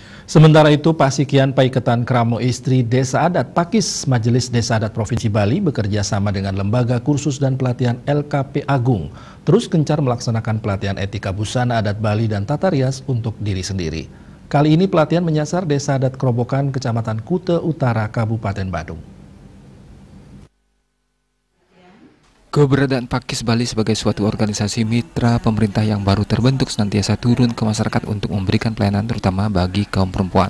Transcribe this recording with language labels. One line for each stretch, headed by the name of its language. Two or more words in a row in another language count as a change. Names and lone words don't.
Indonesian: Sementara itu, Pasikian Paiketan Kramo Istri Desa Adat Pakis Majelis Desa Adat Provinsi Bali bekerja sama dengan Lembaga Kursus dan Pelatihan LKP Agung terus gencar melaksanakan pelatihan etika busana adat Bali dan tata rias untuk diri sendiri. Kali ini pelatihan menyasar Desa Adat Kerobokan, Kecamatan Kute Utara, Kabupaten Badung. Keberadaan Pakis Bali sebagai suatu organisasi mitra pemerintah yang baru terbentuk senantiasa turun ke masyarakat untuk memberikan pelayanan terutama bagi kaum perempuan.